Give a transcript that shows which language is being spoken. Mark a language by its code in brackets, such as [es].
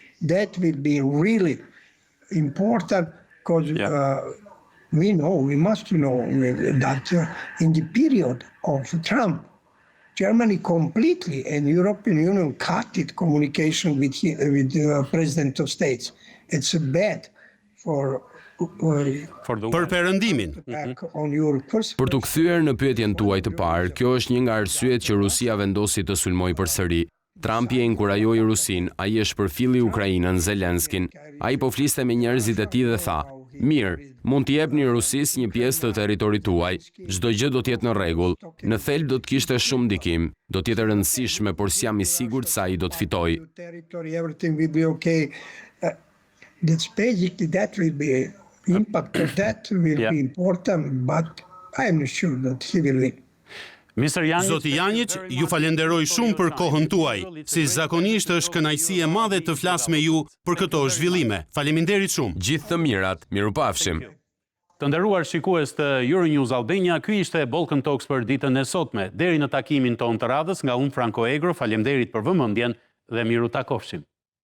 [en] That will be really important because we must know that in the period of Trump, Germany completely and European Union cut its communication with the President of States. It's bad for [sq] Për perëndimin. [en] back on your first [sq] Për të kthyer në pyetjen tuaj të parë, kjo është një nga arsyet që Rusia vendosi të sulmoj përsëri. Trumpi e inkurajoi Rusin, ai e shpërfilli Ukrainën, Zelenskin. Ai po fliste me njerëzit e tij dhe tha: "Mirë, mund t'i jepni Rusisë një pjesë të territorit tuaj, çdo gjë do të jetë në rregull. Në thelb do të kishte shumë ndikim, do të jetë e rëndësishme, por s'jam i sigurt se ai do të fitojë." [en] territory, everything will be okay. That's basically that will be impact of that will be important, but I'm not sure that he will win. [sq] Zoti Janjic, ju falenderoj shumë për kohën tuaj. Si zakonisht është kënaqësi e madhe të flas me ju për këto zhvillime. Faleminderit shumë. Gjithë të mirat, mirupafshim. Të nderuar shikues të Euronews Albania, ky ishte Balkan Talks për ditën e sotme. Deri në takimin ton të radhës, nga unë Franco Egro, faleminderit për vëmendjen dhe miru takofshim.